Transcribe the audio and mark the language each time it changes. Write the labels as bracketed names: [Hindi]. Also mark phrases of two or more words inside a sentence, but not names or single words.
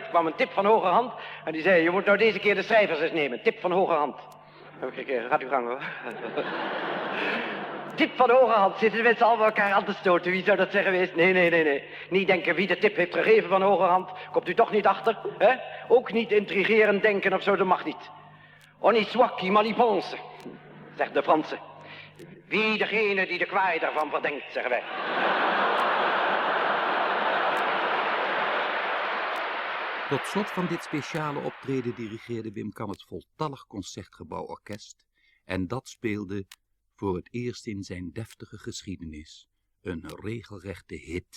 [Dutch] Er kwam een tip van hoger hand en die zei, je moet nou deze keer de schrijvers eens nemen. Tip van hoger hand. Heb ik gekregen, gaat uw gang hoor. Tip van hoge hand, zitten de mensen allemaal elkaar aan te stoten. Wie zou dat zeggen geweest? Nee. Niet denken wie de tip heeft gegeven van hoge hand. Komt u toch niet achter, hè? Ook niet intrigerend denken of zo, dat mag niet. [French] On y soit qui mal y pense, [Dutch] zegt de Fransen. Wie degene die de kwaai daarvan verdenkt, zeggen wij. Tot slot van dit speciale optreden dirigeerde Wim Kan het voltallig Concertgebouworkest en dat speelde voor het eerst in zijn deftige geschiedenis een regelrechte hit.